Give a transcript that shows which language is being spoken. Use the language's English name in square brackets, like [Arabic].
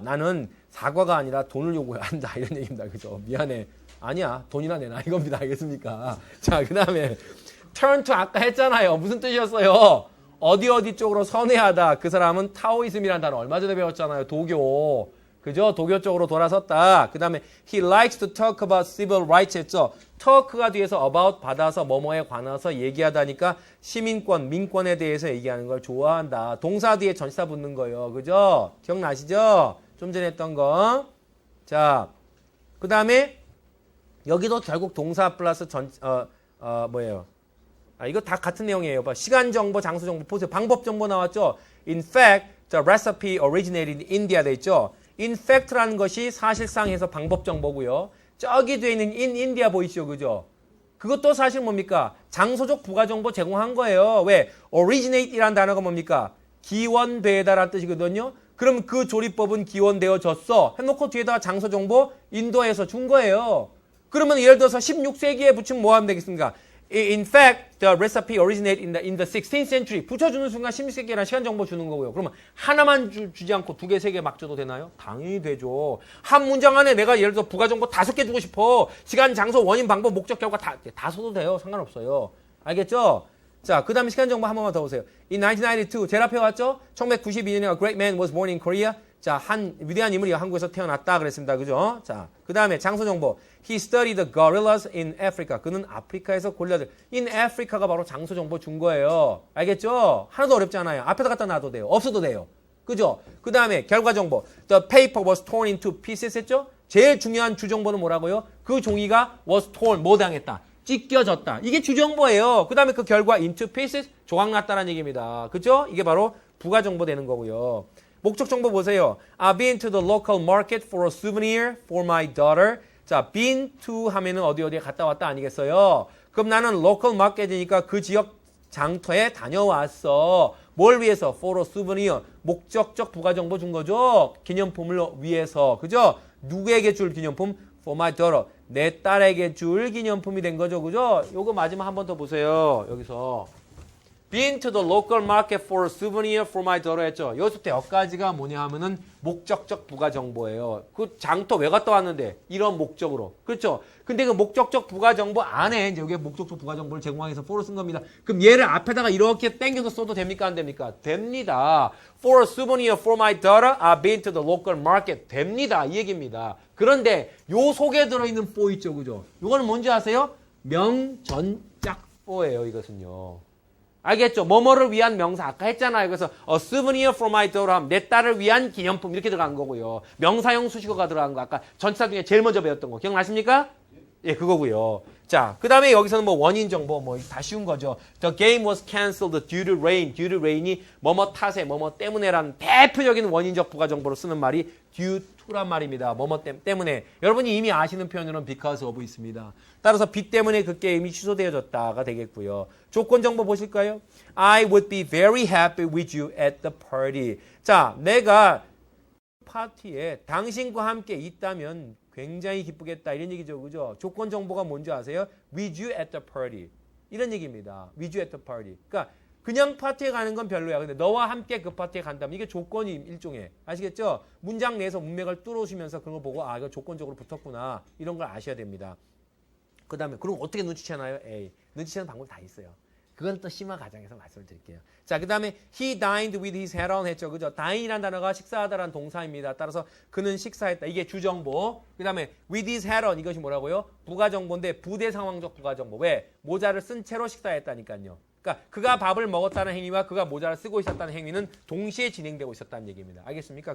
[Korean] 나는 사과가 아니라 돈을 요구한다. 이런 얘기입니다. 그죠? 미안해. 아니야. 돈이나 내놔. 이겁니다. 알겠습니까? 자, 그 다음에 turn to 아까 했잖아요. 무슨 뜻이었어요? 어디 쪽으로 선회하다. 그 사람은 타오이즘이라는 단어 얼마 전에 배웠잖아요. 도교. 그죠? 도교 쪽으로 돌아섰다. 그 다음에 [English] he likes to talk about civil rights [Korean] 했죠. talk가 뒤에서 about 받아서 뭐뭐에 관해서 얘기하다니까 시민권, 민권에 대해서 얘기하는 걸 좋아한다. 동사 뒤에 전치사 붙는 거예요. 그죠? 기억나시죠? 좀 전에 했던 거. 자, 그 다음에 여기도 결국 동사 플러스 뭐예요? 이거 다 같은 내용이에요. 시간 정보, 장소 정보 보세요. 방법 정보 나왔죠? [English] In fact, the recipe originated in India [Korean] 돼 있죠? In fact라는 것이 사실상 해서 방법 정보고요. 저기 뒤에 있는 in India 보이시죠? 그죠? 그것도 사실 뭡니까? 장소적 부가 정보 제공한 거예요. 왜? originate이라는 단어가 뭡니까? 기원되다라는 뜻이거든요. 그럼 그 조리법은 기원되어졌어. 해놓고 뒤에다가 장소 정보 인도에서 준 거예요. 그러면 예를 들어서 16세기에 붙이면 뭐 하면 되겠습니까? [English] In fact, the recipe originated in the 16th century. [Korean] 붙여주는 순간 16세기라는 시간 정보 주는 거고요. 그러면 하나만 주지 않고 두 개, 세 개 막 줘도 되나요? 당연히 되죠. 한 문장 안에 내가 예를 들어 부가 정보 5개 주고 싶어. 시간, 장소, 원인, 방법, 목적, 결과 다 써도 돼요. 상관없어요. 알겠죠? 자, 그 다음에 시간 정보 한 번만 더 보세요. [English] In 1992, [Korean] 제일 앞에 왔죠? 1992년에 [English] a great man was born in Korea. [Korean] 자, 한 위대한 인물이 한국에서 태어났다 그랬습니다. 그죠? 자, 그 다음에 장소 정보. [English] He studied the gorillas in Africa. [Korean] 그는 아프리카에서 고릴라들. [English] In Africa [Korean] 가 바로 장소 정보 준 거예요. 알겠죠? 하나도 어렵지 않아요. 앞에다 갖다 놔도 돼요. 없어도 돼요. 그죠? 그 다음에 결과 정보. [English] The paper was torn into pieces [Korean] 했죠? 제일 중요한 주정보는 뭐라고요? 그 종이가 was torn, 뭐 당했다? 찢겨졌다. 이게 주정보예요. 그 다음에 그 결과 into pieces, 조각났다는 얘기입니다. 그죠? 이게 바로 부가 정보 되는 거고요. 목적 정보 보세요. [English] I've been to the local market for a souvenir for my daughter. [Korean] 자, been to 하면은 어디에 갔다 왔다 아니겠어요? 그럼 나는 local market이니까 그 지역 장터에 다녀왔어. 뭘 위해서? [English] For a souvenir. [Korean] 목적적 부가정보 준 거죠. 기념품을 위해서. 그죠? 누구에게 줄 기념품? [English] For my daughter. [Korean] 내 딸에게 줄 기념품이 된 거죠. 그죠? 요거 마지막 한 번 더 보세요. 여기서. [English] Been to the local market for a souvenir for my daughter [Korean] 했죠. 여기서부터 여기까지가 뭐냐 하면은 목적적 부가정보예요. 그 장터 왜 갔다 왔는데? 이런 목적으로. 그렇죠? 근데 그 목적적 부가정보 안에 이제 여기에 목적적 부가정보를 제공하기 위해서 for를 쓴 겁니다. 그럼 얘를 앞에다가 이렇게 당겨서 써도 됩니까? 안 됩니까? 됩니다. [English] For a souvenir for my daughter, I've been to the local market. [Korean] 됩니다. 이 얘기입니다. 그런데 요 속에 들어있는 for 있죠. 그죠? 요거는 뭔지 아세요? 명전짝 for예요. 이것은요. 알겠죠? 뭐뭐를 위한 명사 아까 했잖아요. 그래서 [English] a souvenir for my daughter [Korean] 하면 내 딸을 위한 기념품 이렇게 들어간 거고요. 명사형 수식어가 들어간 거 아까 전치사 중에 제일 먼저 배웠던 거 기억나십니까? 예, 그거고요. 자, 그 다음에 여기서는 뭐 원인 정보 뭐 다 쉬운 거죠. [English] The game was cancelled due to rain. [Korean] due to rain이 뭐뭐 탓에 뭐뭐 때문에라는 대표적인 원인적 부가 정보로 쓰는 말이 due to란 말입니다. 뭐뭐 때문에. 여러분이 이미 아시는 표현으로는 because of 있습니다. 따라서 비 때문에 그 게임이 취소되어졌다가 되겠고요. 조건 정보 보실까요? [English] I would be very happy with you at the party. [Korean] 자, 내가 파티에 당신과 함께 있다면 굉장히 기쁘겠다 이런 얘기죠. 그죠? 조건 정보가 뭔지 아세요? [English] With you at the party. 이런 얘기입니다. With you at the party. [Korean] 그러니까 그냥 파티에 가는 건 별로야. 근데 너와 함께 그 파티에 간다면 이게 조건이 일종의. 아시겠죠? 문장 내에서 문맥을 뚫어주면서 그런 거 보고 아 이거 조건적으로 붙었구나. 이런 걸 아셔야 됩니다. 그 다음에 그럼 어떻게 눈치채나요? 에이, 눈치채는 방법이 다 있어요. 그건 또 심화 과정에서 말씀을 드릴게요. 자, 그 다음에 [English] he dined with his head on [Korean] 했죠. 그죠? dine이라는 단어가 식사하다라는 동사입니다. 따라서 그는 식사했다. 이게 주정보. 그 다음에 [English] with his head on [Korean] 이것이 뭐라고요? 부가정보인데 부대상황적 부가정보. 왜? 모자를 쓴 채로 식사했다니까요. 그러니까 그가 밥을 먹었다는 행위와 그가 모자를 쓰고 있었다는 행위는 동시에 진행되고 있었다는 얘기입니다. 알겠습니까?